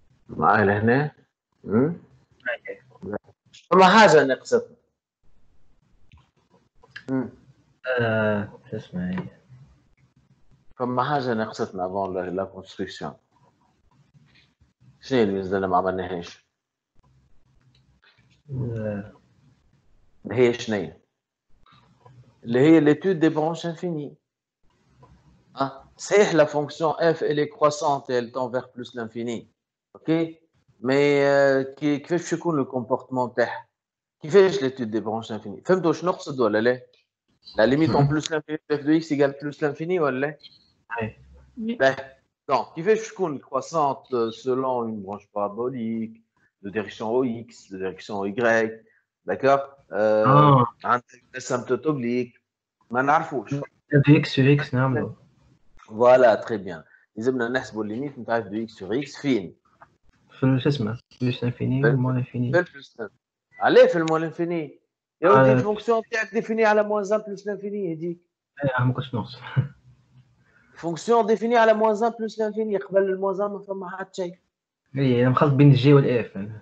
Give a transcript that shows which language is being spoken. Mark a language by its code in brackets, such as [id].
[ar] معايا لهنا فما حاجة نقصتنا شو اسمه هي فما حاجة نقصتنا [fr] avant la construction. [ar] شنو اللي مازلنا ما عملناهاش؟ هي شنو؟ اللي هي [fr] l'étude des branches infinies. [ar] صحيح [fr] la fonction f elle est croissante et elle tend vers plus l'infini. Ok? Mais [ar] كيفاش باش يكون [fr] le comportement تاعها؟ كيفاش l'étude des branches infinies؟ [ar] فهمتوا واش نقصد ولا لا؟ [fr] La limite en plus l'infini de f de x égale plus l'infini ولا لا؟ Donc, كيفاش باش تكون croissante selon une branche parabolique de direction OX, de direction Y, d'accord? [ar] عندك [fr] asymptote oblique, [ar] ما نعرفوش. [fr] f sur x نعملو. Voilà, très bien. [ar] لازمنا نحسبوا الليميت نتاع f de x sur x فين؟ في شو اسمه بلس انفيني ومون انفيني. في البلس عليه في المون انفيني؟ يا ودي الفونكسيون تاعك ديفيني على موان 1 بلس لانفيني هذيك. ما كنتش نقص. فونكسيون ديفيني على موان 1 بلس لانفيني قبل الموان 1 ما فما حتى شيء. اي انا مخلط بين الجي والاف.